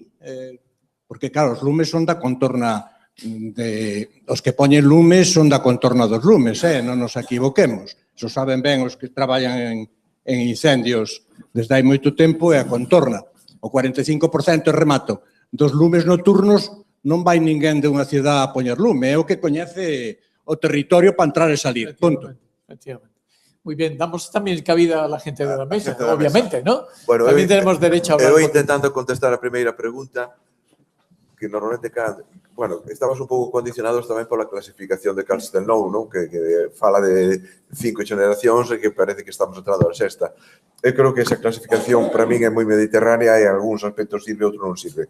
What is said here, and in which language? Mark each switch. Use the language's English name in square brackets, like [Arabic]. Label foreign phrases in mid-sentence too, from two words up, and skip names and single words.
[Galician] Porque, claro, os lumes son da contorna os que poñen lumes son da contorna dos lumes, non nos equivoquemos. Iso saben ben os que traballan en incendios desde hai moito tempo e a contorna. O 45% remato dos lumes nocturnos non vai ninguén de unha cidade a poñer lume, é o que coñece o territorio para entrar e salir, punto. Efectivamente. [Spanish] Muy bien, damos también cabida a la gente de la mesa, obviamente, ¿no? Bueno, también tenemos derecho a hablar. [Galician] Eu intentando contestar a primeira pregunta, que normalmente, bueno, estamos un pouco condicionados tamén pola clasificación de Castelnou, non? Que fala de 5 generacións e que parece que estamos entrando a sexta. Eu creo que esa clasificación para min é moi mediterránea e algúns aspectos sirve, outros non sirve.